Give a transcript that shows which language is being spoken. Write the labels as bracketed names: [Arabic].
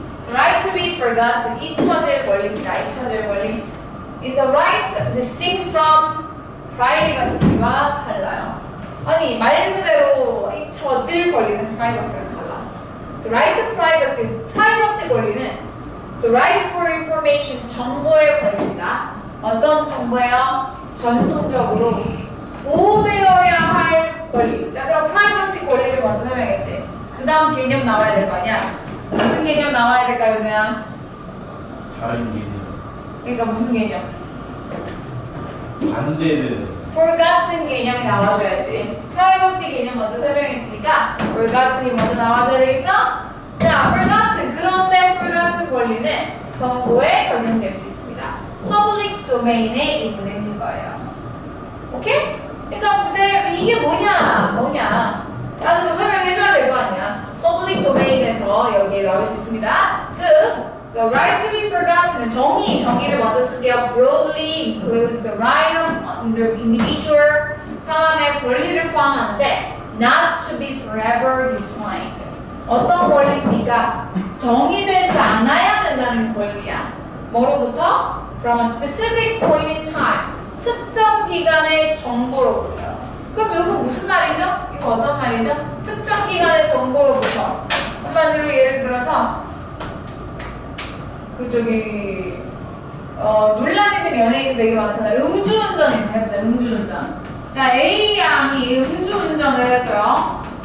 [English] Right to be forgotten, [Korean] 잊혀질 권리입니다. 잊혀질 권리. [English] Is a right distinct from privacy [Korean] 와 달라요. 아니, 말 그대로 잊혀질 권리는 privacy랑 달라. [English] The right to privacy, [Korean] privacy 권리는 [English] the right for information, [Korean] 정보의 권리입니다. 어떤 정보예요? 전통적으로 보호되어야 할 권리. 자, 그럼 privacy 권리를 먼저 설명했지. 그 다음 개념 나와야 될 거 아니야? 무슨 개념 나와야 될까요, 그냥? 다른 개념. 그러니까 무슨 개념? 반대는 forgotten 개념이 나와줘야지. privacy 개념 먼저 설명했으니까 forgotten이 먼저 나와줘야 되겠죠? 자, forgotten. 그런데 forgotten 권리는 정보에 적용될 수 있습니다. public domain에 있는 거예요. 오케이? 그러니까 문제 이게 뭐냐? 라는 거 설명해줘야 될 거 아니야. public domain에서 여기에 나올 수 있습니다. 즉, [English] the right to be forgotten [Korean] 은 정의를 먼저 쓸게요. [English] broadly includes the right of the individual, [Korean] 사람의 권리를 포함하는데 [English] not to be forever defined. [Korean] 어떤 권리입니까? 정의되지 않아야 된다는 권리야. 뭐로부터? [English] From a specific point in time. [Korean] 특정 기간의 정보로부터요. 그럼 이거 무슨 말이죠? 이거 어떤 말이죠? 특정 기간의 정보로부터. 한마디로 예를 들어서 그쪽이 논란이 된 연예인들 되게 많잖아요. 음주운전 해보자. 음주운전. 자, A 양이 음주운전을 했어요.